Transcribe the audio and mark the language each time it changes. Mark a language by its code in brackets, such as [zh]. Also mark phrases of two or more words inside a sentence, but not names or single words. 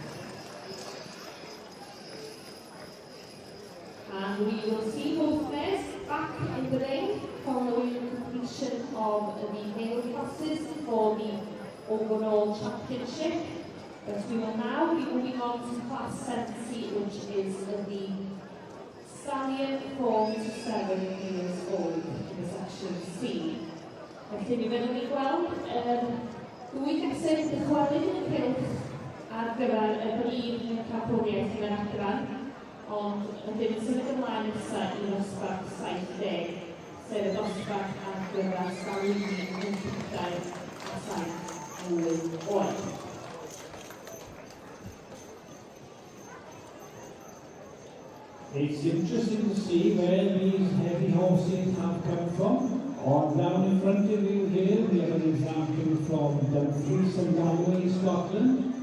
[en] And we will see both pairs back in the ring following the completion of the male classes for the overall championship. But we will now be moving on to class 70, which is the stallion 4 to 7 years old in section C. [cy] Felly mi fyddwn ni gweld ddwy gesur dychwelyd yn y cylch ar gyfer y brif capwriaeth yn yr adran, ond ydym yn symud ymlaen nesaf i ddosbarth 70, sef y dosbarth ar gyfer stalwini yn 7 a 7 oed. [en] It's interesting to see where these heavy horses have come from. On down in front of you here, we have an example from Dumfries and Galway, Scotland.